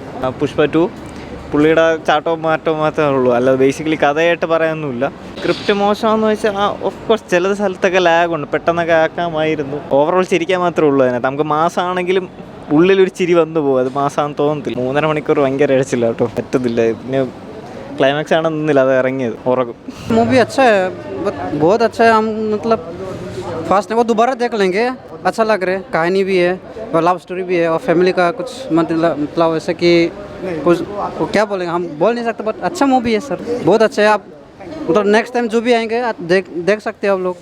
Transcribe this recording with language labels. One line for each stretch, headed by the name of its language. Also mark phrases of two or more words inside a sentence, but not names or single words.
Malayalam: പുഷ്പ 2 പുള്ളിയുടെ ചാട്ടവും മാറ്റവും മാത്രമേ ഉള്ളൂ, അല്ലാതെ ബേസിക്കലി കഥയായിട്ട് പറയാനൊന്നുമില്ല. സ്ക്രിപ്റ്റ് മോശമാണെന്ന് വെച്ചാൽ
English: of course
Malayalam: ചില സ്ഥലത്തൊക്കെ ലാഗുണ്ട്, പെട്ടെന്നൊക്കെ ആക്കാമായിരുന്നു. ഓവറോൾ ചിരിക്കാൻ മാത്രമേ ഉള്ളൂ അതിനകത്ത്. നമുക്ക് മാസമാണെങ്കിലും ഉള്ളിലൊരു ചിരി വന്നു പോകും, അത് മാസമാണെന്ന് തോന്നത്തില്ല. 3.5 മണിക്കൂർ ഭയങ്കര ഇഴച്ചില്ല കേട്ടോ, പറ്റത്തില്ല. പിന്നെ ക്ലൈമാക്സ് ആണെന്നില്ല അത് ഇറങ്ങിയത്, ഉറങ്ങും.
Hindi: मूवी अच्छा है, बहुत अच्छा है. हम मतलब फास्ट है, वो दोबारा देख लेंगे. अच्छा लग रहा है, कहानी भी है और
English: love story
Hindi: भी है और फैमिली का कुछ मतलब ऐसे कि कुछ क्या बोलेंगे, हम बोल नहीं सकते, बट अच्छा मूवी है सर, बहुत अच्छा है. आप मतलब
English: next time
Hindi: जो भी आएंगे आप देख सकते हो आप लोग.